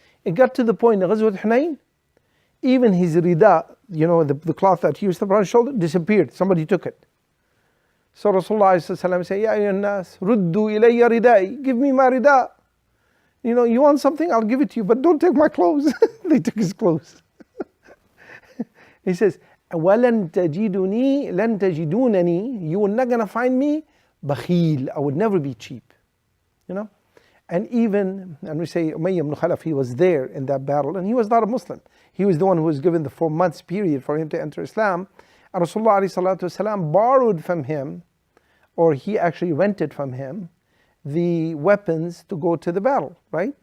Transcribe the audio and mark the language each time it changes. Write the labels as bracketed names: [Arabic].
[English] It got to the point in Ghazwat Hunayn, even his rida, the cloth that he used to put on his shoulder, disappeared. Somebody took it. So Rasulullah said, [Arabic] Ya ayyuhan nas, ruddu ilayya ridai, [English] give me my rida. You want something, I'll give it to you, but don't take my clothes. They took his clothes. He says, [Arabic] وَلَن تَجِدُنِي لَن تَجِدُونَنِي. [English] You are not going to find me bakhil. I would never be cheap. And we say Umayyah ibn Khalaf, he was there in that battle, and he was not a Muslim. He was the one who was given the 4 months period for him to enter Islam. And Rasulullah alayhi salatu wasalam borrowed from him, or he actually rented from him, the weapons to go to the battle, right?